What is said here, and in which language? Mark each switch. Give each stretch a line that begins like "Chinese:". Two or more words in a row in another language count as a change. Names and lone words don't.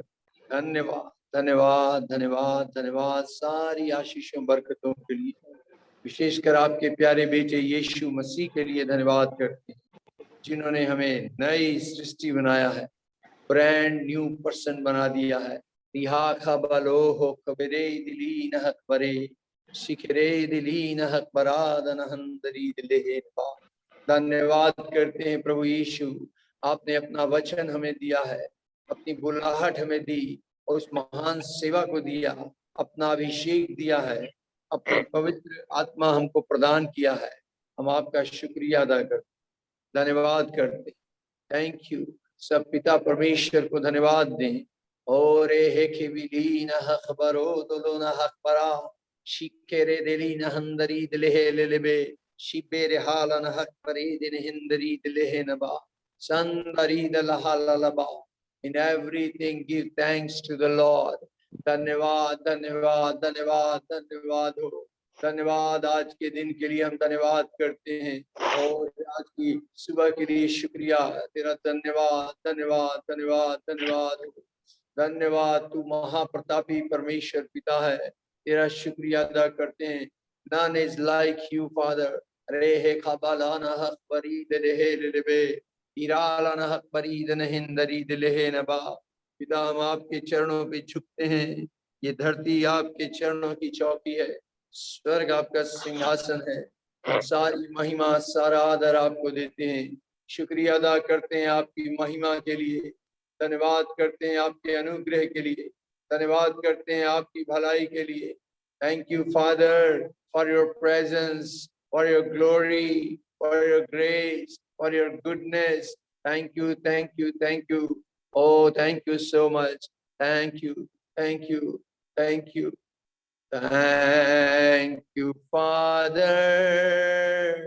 Hindi: धन्यवाद, धन्यवाद, धन्यवाद, धन्यवाद सारी आशीषों बरकतों के लिए, विशेषकर आपके प्यारे बेटे यीशु मसीह के लिए धन्यवाद करते हैं, जिन्होंने हमें नई सृष्टि बनाया है,
English: brand new person
Hindi: बना दिया है। रिहा खबलो हो कबरे दिली नहक बरे शिखरे दिली नहक बरादन हंदरी दिले। धन्यवाद करते हैं प्रभु यीशु, आपने अपना वचन हमें दिया है, अपनी बुलाहट हमें दी और उस महान सेवा को दिया, अपना अभिषेक दिया है, अपनी पवित्र आत्मा हमको प्रदान किया है। हम आपका शुक्रिया अदा करते, धन्यवाद करते,
English: thank you.
Hindi: सब पिता परमेश्वर को धन्यवाद दें। और खबरो दोलो न हकबरा शिकेरे दिली न हंदरी दिले लेबे शिबेरे हाल न हकबरे दिन हिंदरी दिले नबा संदरी दलहालबा।
English: In everything give thanks to the Lord.
Hindi: धन्यवाद, धन्यवाद, धन्यवाद, धन्यवाद हो, धन्यवाद। आज के दिन के लिए हम धन्यवाद करते हैं और आज की सुबह के लिए शुक्रिया तेरा। धन्यवाद, धन्यवाद, धन्यवाद, धन्यवाद, धन्यवाद। तू महाप्रतापी परमेश्वर पिता है, तेरा शुक्रिया अदा करते हैं।
English: None is like you, Father. Rehe kabalana hakbari dehe lebe इरालना हकबरी दन हिंदरी दिले नबा।
Hindi: पिता हम आपके चरणों पे झुकते हैं, ये धरती आपके चरणों की चौकी है, स्वर्ग आपका सिंहासन है। सारी महिमा सारा आदर आपको देते हैं, शुक्रिया अदा करते हैं आपकी महिमा के लिए, धन्यवाद करते हैं आपके अनुग्रह के लिए, धन्यवाद करते हैं आपकी भलाई के लिए।
English: Thank you Father for your presence, for your glory, for your grace, for your goodness. Thank you, thank you, thank you. Oh, thank you so much. Thank you, thank you, thank you. Thank you, Father.